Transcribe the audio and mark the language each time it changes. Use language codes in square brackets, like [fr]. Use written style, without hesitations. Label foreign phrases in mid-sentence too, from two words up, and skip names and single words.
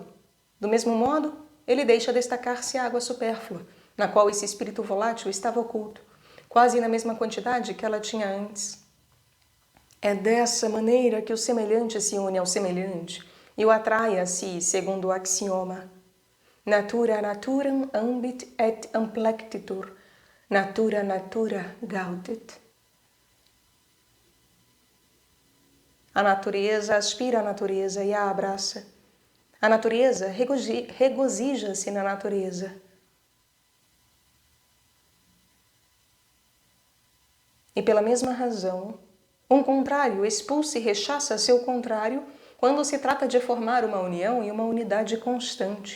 [pt] Do mesmo modo, ele deixa destacar-se a água supérflua, na qual esse espírito volátil estava oculto, quase na mesma quantidade que ela tinha antes. É dessa maneira que o semelhante se une ao semelhante e o atrai a si, segundo o axioma: [la] natura naturam ambit et amplectitur, natura natura gaudet. [pt] A natureza aspira a natureza e a abraça. A natureza regozija-se na natureza. E pela mesma razão, um contrário expulsa e rechaça seu contrário quando se trata de formar uma união e uma unidade constante.